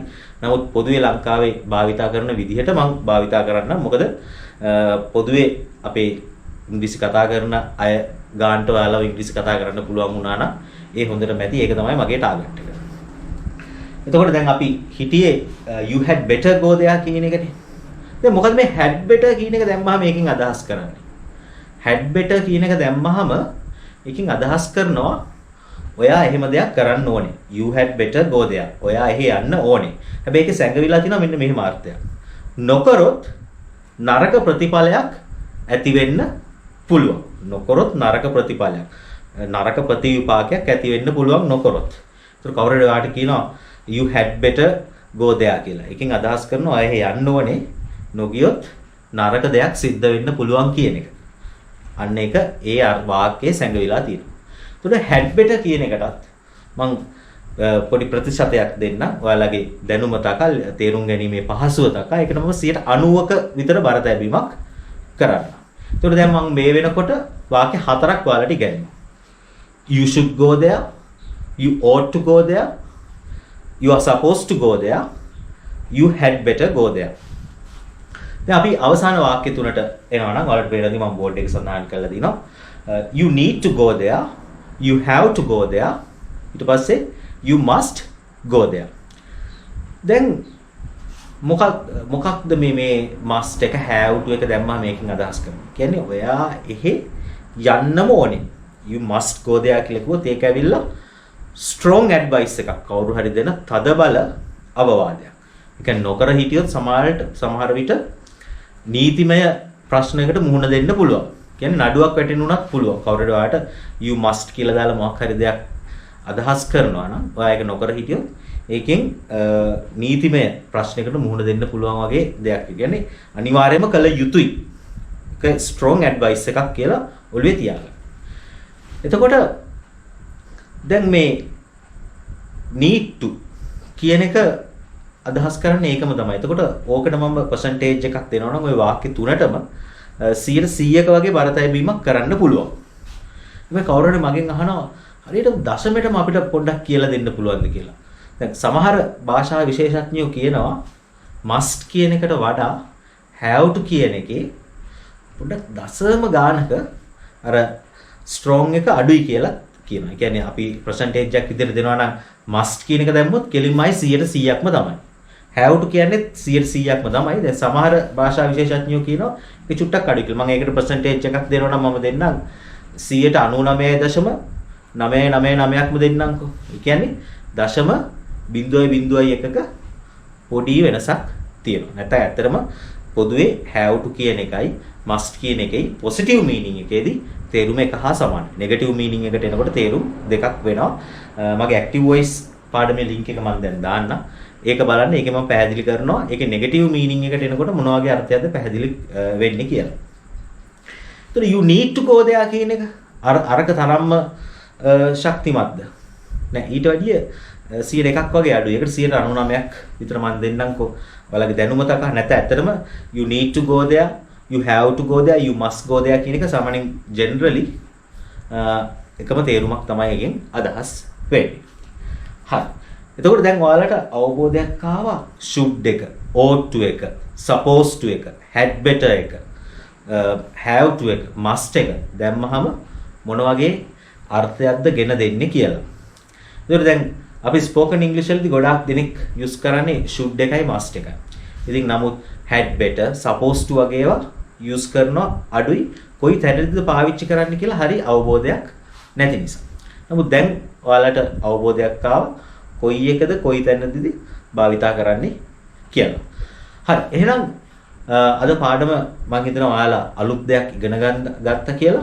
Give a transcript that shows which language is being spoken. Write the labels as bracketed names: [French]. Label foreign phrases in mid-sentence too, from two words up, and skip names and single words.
[Sinhala] නමුත් පොදුවේ ලංකාවේ භාවිතා කරන විදිහට මම භාවිතා කරන්නම්. මොකද පොදුවේ අපේ ඉංග්‍රීසි කතා කරන අය ගාන්ට ඔයාලව ඉංග්‍රීසි කතා කරන්න පුළුවන් වුණා නම් ඒ හොඳට මැති. ඒක තමයි මගේ ටාගට් එක. එතකොට දැන් අපි හිටියේ [English] you had better go there [Sinhala] කියන එකනේ. දැන් මොකද මේ [English] had better [Sinhala] කියන එක දැම්මහම මේකෙන් අදහස් කරන්නේ? [English] had better [Sinhala] කියන එක දැම්මහම එකකින් අදහස් කරනවා ඔයා එහෙම දෙයක් කරන්න ඕනේ. [English] You had better go there. [Sinhala] ඔයා එහෙ යන්න ඕනේ. හැබැයි ඒකේ සැඟවිලා තියෙනවා මෙන්න මෙහෙම අර්ථයක්. නොකරොත් නරක ප්‍රතිඵලයක් ඇති වෙන්න පුළුවන්. නොකරොත් නරක ප්‍රතිඵලයක්. නරක ප්‍රතිවිපාකයක් ඇති වෙන්න පුළුවන් නොකරොත්. ඒතර කවුරු හරි ඔයාට කියනවා [English] you had better go there [Sinhala] කියලා. එකකින් අදහස් කරනවා ඔයා එහෙ යන්න ඕනේ. නොගියොත් නරක දෙයක් සිද්ධ වෙන්න පුළුවන් කියන එක. අන්න ඒක ඒ වාක්‍යයේ සැඟවිලා තියෙනවා. එතකොට [English] had better [Sinhala] කියන එකටත් මම පොඩි ප්‍රතිශතයක් දෙන්න. ඔයාලගේ දැනුම තකල් තේරුම් ගැනීමේ පහසුව තකල් ඒකට මම 90ක විතර බර තැබීමක් කරන්න. එතකොට දැන් මම මේ වෙනකොට වාක්‍ය හතරක් ඔයාලට ඉගෙනනවා. [English] You should go there, you ought to go there, you are supposed to go there, you had better go there. [Sinhala] දැන් අපි අවසාන වාක්‍ය තුනට එනවා නම් ඔයාලට පේනදී මම බෝඩ් එකේ සඳහන් කරලා දිනවා. [English] You need to go there, you have to go there, [Sinhala] ඊට පස්සේ [English] you must go there. [Sinhala] දැන් මොකක්ද මේ must එක [English] have to [Sinhala] එක දැම්මම මේකෙන් අදහස් කරන්නේ? කියන්නේ ඔයා එහෙ යන්නම ඕනේ. [English] You must go there [Sinhala] කියලා කිව්වොත් ඒක ඇවිල්ලා [English] strong advice [Sinhala] එකක්. කවුරු හරි දෙන තදබල අවවාදයක්. ඒ කියන්නේ නොකර හිටියොත් සමහර විට නීතිමය ප්‍රශ්නයකට මුහුණ දෙන්න පුළුවන්. කියන්නේ නඩුවක් වැටෙන්න උනත් පුළුවන්. කවුරු හරි ඔයාට [English] you must [Sinhala] කියලා දාලා මොකක් හරි දෙයක් අදහස් කරනවා නම් ඔයා ඒක නොකර හිටියොත් ඒකෙන් නීතිමය ප්‍රශ්නයකට මුහුණ දෙන්න පුළුවන් වගේ දෙයක්. කියන්නේ අනිවාර්යයෙන්ම කළ යුතුයි. ඒක [English] strong advice [Sinhala] එකක් කියලා ඔළුවේ තියාගන්න. එතකොට දැන් මේ [English] need to [Sinhala] කියන එක අදහස් කරන්නේ ඒකම තමයි. එතකොට ඕකට මම percentage එකක් දෙනවා නම් ওই වාක්‍ය තුනටම 100%ක වගේ බර තැබීමක් කරන්න පුළුවන්. මේ කවුරු හරි මගෙන් අහනවා හරියට දශමයටම අපිට පොඩ්ඩක් කියලා දෙන්න පුළුවන්ද කියලා. දැන් සමහර භාෂා විශේෂඥයෝ කියනවා must කියන එකට වඩා [English] have to [Sinhala] කියන එකේ පොඩ්ඩක් දශම ගානක අර strong එක අඩුයි කියලා කියනවා. ඒ කියන්නේ අපි percentage එකක් විදිහට දෙනවා නම් must කියන එක දැම්මොත් කෙලින්මයි 100%ක්ම තමයි. [English] have to [Sinhala] කියන්නේ 100%ක්ම තමයි. දැන් සමහර භාෂා විශේෂඥයෝ කියනවා ඒක චුට්ටක් අඩුයි කියලා. මම ඒකට percentage එකක් දෙනවා නම් මම දෙන්නම් 99.999ක්ම දෙන්නම්කෝ. ඒ කියන්නේ දශම 0.01ක පොඩි වෙනසක් තියෙනවා. නැත්නම් ඇත්තටම පොදුවේ [English] have to [Sinhala] කියන එකයි must කියන එකයි [English] positive meaning [Sinhala] එකේදී තේරුම එක හා සමානයි. [English] negative meaning [Sinhala] එකට එනකොට තේරුම් දෙකක් වෙනවා. මගේ [English] active voice [Sinhala] පාඩමේ link එක මම දැන් දාන්නම්. ඒක බලන්න. ඒකේ මම පැහැදිලි කරනවා. ඒකේ [English] negative meaning [Sinhala] එකට එනකොට මොන වගේ අර්ථයක්ද පැහැදිලි වෙන්නේ කියලා. ඒතර [English] you need to go there [Sinhala] කියන එක අරක තරම්ම ශක්තිමත්ද? නෑ ඊට වැඩිය 100ක් වගේ අඩුයි. ඒකට 99ක් විතර මම දෙන්නම්කෝ. ඔයාලගේ දැනුම තක නැත ඇත්තටම [English] you need to go there, you have to go there, you must go there [Sinhala] කියන එක සාමාන්‍යයෙන් generally එකම තේරුමක් තමයි එකෙන් අදහස් වෙන්නේ. හරි. එතකොට දැන් ඔයාලට අවබෝධයක් ආවා should එක, [English] ought to [Sinhala] එක, [English] supposed to [Sinhala] එක, [English] had better [Sinhala] එක, [English] have to [Sinhala] එක, must එක දැම්මහම මොන වගේ අර්ථයක්ද ගෙන දෙන්නේ කියලා. ඒතකොට දැන් අපි [English] spoken English [Sinhala] වලදී ගොඩාක් දෙනෙක් use කරන්නේ should එකයි must එකයි. ඉතින් නමුත් [English] had better, supposed to [Sinhala] වගේ ඒවා use කරනවා අඩුයි. කොයි තැනදීද පාවිච්චි කරන්න කියලා හරි අවබෝධයක් නැති නිසා. නමුත් දැන් ඔයාලට අවබෝධයක් ආවා කොයි එකද කොයි තැනදීද භාවිතා කරන්නේ කියලා. හරි. එහෙනම් අද පාඩම මම හිතනවා ඔයාලා අලුත් දෙයක් ඉගෙන ගත්තා කියලා.